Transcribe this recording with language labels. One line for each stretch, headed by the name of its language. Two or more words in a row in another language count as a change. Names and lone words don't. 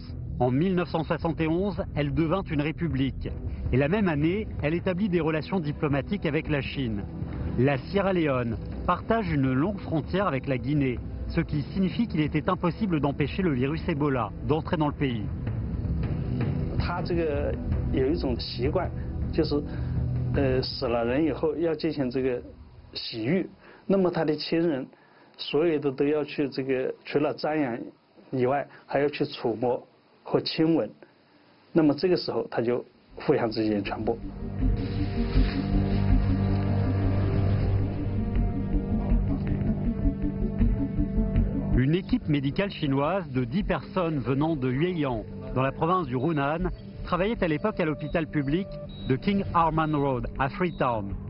French: En 1971, elle devint une république. Et la même année, elle établit des relations diplomatiques avec la Chine. La Sierra Leone partage une longue frontière avec la Guinée, ce qui signifie qu'il était impossible d'empêcher le virus Ebola d'entrer dans le pays.
Chinese: 他这个有一种习惯，就是死了人以后要进行这个洗浴，那么他的亲人所有的都要去这个除了瞻仰以外，还要去触摸和亲吻，那么这个时候他就互相之间传播。
French: Une équipe médicale chinoise de 10 personnes venant de Yueyang, dans la province du Hunan, travaillait à l'époque à l'hôpital public de King Arman Road, à Freetown.